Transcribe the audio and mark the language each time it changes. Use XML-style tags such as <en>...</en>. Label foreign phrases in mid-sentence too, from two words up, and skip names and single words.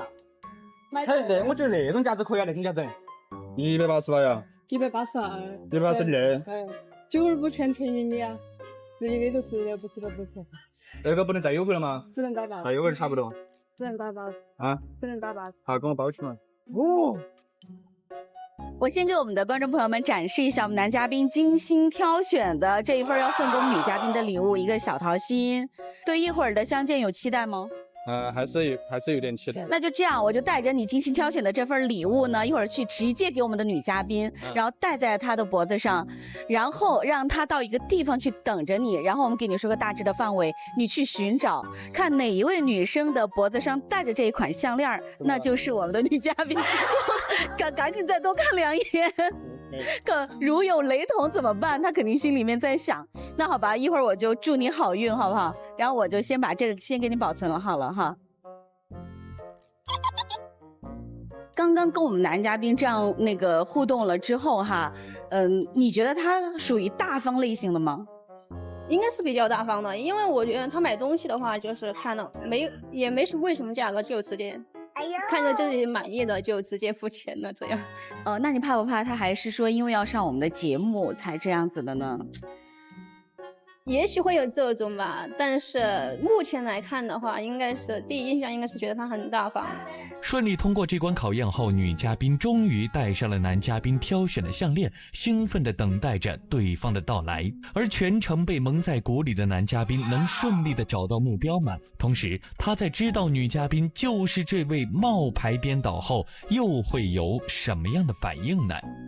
<zh>我覺得那種夾子可以啊，那種夾子。180吧呀？182。182。 95全便宜你啊，11的都是不是的不是。那個不能再優惠了嗎？只能打包。再優惠差不多。只能打包。只能打包。好，跟我包起嘛。我先給我們的觀眾朋友們展示一下我們男嘉賓精心挑選的這一份要送給我們女嘉賓的禮物，一個小桃心。對一會兒的相見有期待嗎？還是有點期待。那就這樣，我就帶着你精心挑選的這份禮物呢，一會兒去直接給我們的女嘉賓，然後戴在她的脖子上，然後讓她到一個地方去等着你，然後我們給你說個大致的範圍，你去尋找，看哪一位女生的脖子上戴着這一款項鏈，那就是我們的女嘉賓。趕緊再多看兩眼。可如有雷同怎麼辦？他肯定心裡面在想。那好吧，一會兒我就祝你好運，好不好？然後我就先把這個先給你保存了好了哈。剛剛跟我們男嘉賓這樣那個互動了之後哈，你覺得他屬於大方類型的嗎？應該是比較大方的，因為我覺得他買東西的話，就是看了也沒為什麼價格，就直接。看着自己滿意的就直接付錢了，這樣。那你怕不怕他還是說因為要上我們的節目才這樣子的呢？也許會有這種吧，但是目前來看的話，應該是第一印象應該是覺得他很大方。順利通過這關考驗後，女嘉賓終於戴上了男嘉賓挑選的項鏈，興奮地等待着對方的到來。而全程被蒙在鼓裡的男嘉賓能順利地找到目標嗎？同時，他在知道女嘉賓就是這位冒牌編導後，又會有什麼樣的反應呢？</zh>